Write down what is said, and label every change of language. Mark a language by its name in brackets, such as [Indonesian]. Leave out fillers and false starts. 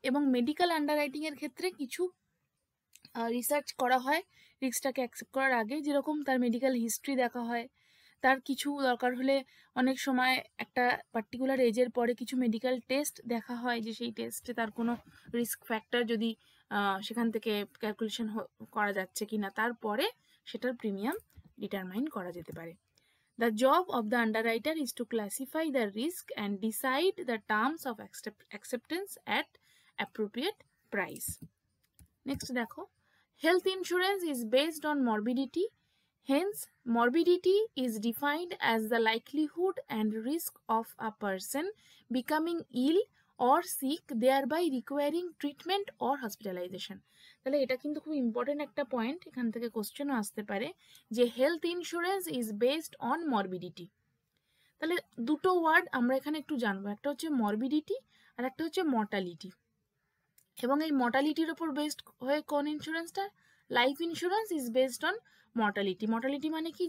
[Bangla] এবং মেডিকেল আন্ডাররাইটিংয়ের ক্ষেত্রে কিছু রিসার্চ করা হয় রিস্কটাকে অ্যাকসেপ্ট করার আগে, যেরকম তার মেডিকেল হিস্ট্রি দেখা হয়, তার কিছু দরকার হলে অনেক সময় একটা পার্টিকুলার এজের পরে কিছু মেডিকেল টেস্ট দেখা হয়, যে সেই টেস্টে তার কোনো রিস্ক ফ্যাক্টর যদি সেখান থেকে ক্যালকুলেশন করা যাচ্ছে কি না, তারপরে সেটার প্রিমিয়াম ডিটারমাইন করা যেতে পারে। [English] The job of the underwriter is to classify the risk and decide the terms of acceptance at appropriate price. Next দেখো, health insurance is based on morbidity. Hence, morbidity is defined as the likelihood and risk of a person becoming ill or sick, thereby requiring treatment or hospitalization. [Bangla] তাহলে এটা কিন্তু খুব important একটা point, এখান থেকে কোশ্চেনও আসতে পারে যে [English] Health insurance is based on morbidity. [Bangla] তাহলে দুটো ওয়ার্ড আমরা এখানে একটু জানবো, একটা হচ্ছে মরবিডিটি আর একটা হচ্ছে মর্টালিটি। এবং এই মর্টালিটির ওপর বেসড হয়ে কোন ইন্স্যুরেন্সটা? [English] Life insurance is based on mortality. [Bangla] Mortality মানে কি?